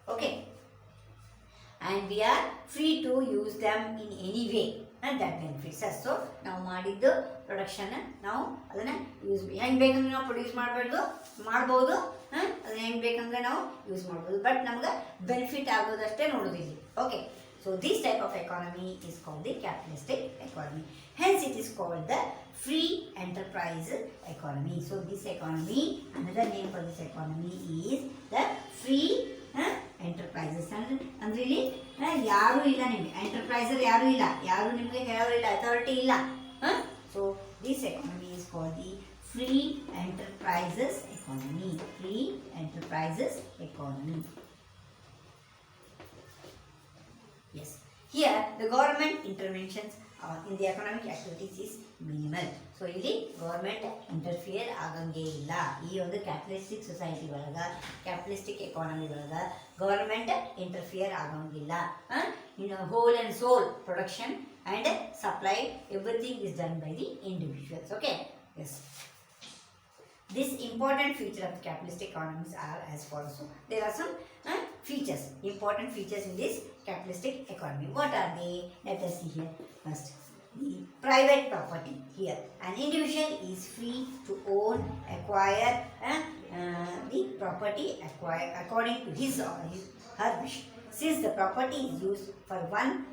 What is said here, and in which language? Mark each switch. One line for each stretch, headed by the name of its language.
English: Okay, and we are free to use them in any way and that benefits us.
Kannada: So ನಾವು ಮಾಡಿದ್ದು production ನಾವು ಅದನ್ನ use ಹೆಂಗೆ ಬೇಕಂದ್ರೆ ನಾವು ಪ್ರೊಡ್ಯೂಸ್ ಮಾಡ್ಬೋದು, ಅದನ್ನ ಹೆಂಗೆ ಬೇಕಂದ್ರೆ ನಾವು ಯೂಸ್ ಮಾಡ್ಬೋದು, ಬಟ್ ನಮ್ಗೆ ಬೆನಿಫಿಟ್ ಆಗೋದಷ್ಟೇ ನೋಡೋದಿಲ್ಲ.
English: Okay, so this type of economy is called the capitalistic economy. Hence it is called the free enterprise economy. So this economy, another name for this economy is the free enterprises.
Kannada: ಅಂದ್ರೆ ಇಲ್ಲಿ ಯಾರು ಇಲ್ಲ, ನಿಮಗೆ ಎಂಟರ್ಪ್ರೈಸರ್ ಯಾರು ಇಲ್ಲ, ಯಾರು ನಿಮಗೆ ಹೇಳೋರಿಲ್ಲ, authority ಇಲ್ಲ.
English: So this economy is called the free enterprises economy. Free enterprises economy. Yes, here the government interventions in the economic activities is minimal.
Kannada: So ಇಲ್ಲಿ ಗವರ್ಮೆಂಟ್ ಇಂಟರ್ಫಿಯರ್ ಆಗಂಗೇ ಇಲ್ಲ. ಈ ಒಂದು ಕ್ಯಾಪಿಟಲಿಸ್ಟಿಕ್ ಸೊಸೈಟಿ ಒಳಗ, ಕ್ಯಾಪಿಟಲಿಸ್ಟಿಕ್ ಎಕಾನಮಿ ಒಳಗ government interfere ಆಗಂಗಿಲ್ಲ.
English: In whole and sole production and supply everything is done by the individuals. Okay, yes. This important feature of capitalistic economies are as follows. So there are some features, important features in this capitalistic economy. What are they? Let us see here. First, the private property. Here, an individual is free to own, acquire the property according to his or her wish. Since the property is used for one